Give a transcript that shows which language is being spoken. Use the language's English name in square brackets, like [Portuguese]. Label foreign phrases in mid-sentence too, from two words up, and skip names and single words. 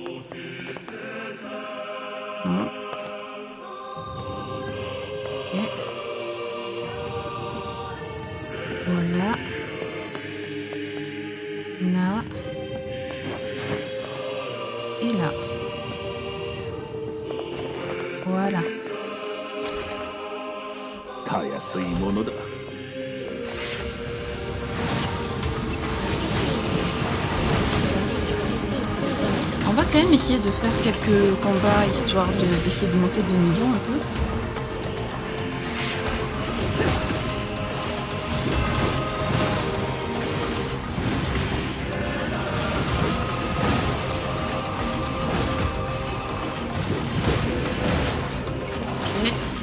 [French] Non. Et voilà. Là. Et là. Voilà. [Japanese] たやすいものだ。 [French] On va quand même essayer de faire quelques combats histoire d'essayer de monter de niveau un peu. Ok.